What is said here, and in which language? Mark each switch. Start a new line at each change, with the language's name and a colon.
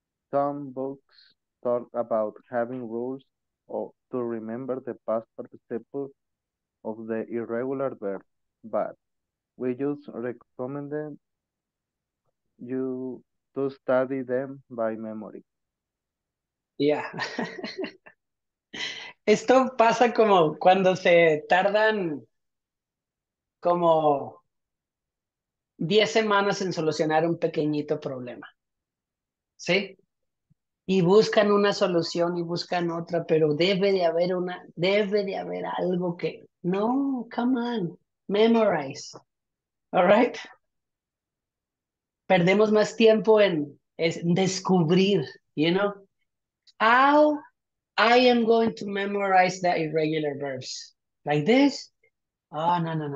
English: Some books talk about having rules or to remember the past participle of the irregular verb, but we just recommend you to study them by memory. Yeah.
Spanish: Esto pasa como cuando se tardan como 10 semanas en solucionar un pequeñito problema. ¿Sí? Y buscan una solución y buscan otra, pero debe de haber algo que, no,
English: come on, memorize. All right?
Spanish: Perdemos más tiempo en descubrir,
English: you know? How I am going to memorize the irregular verbs. Like this? Oh, no.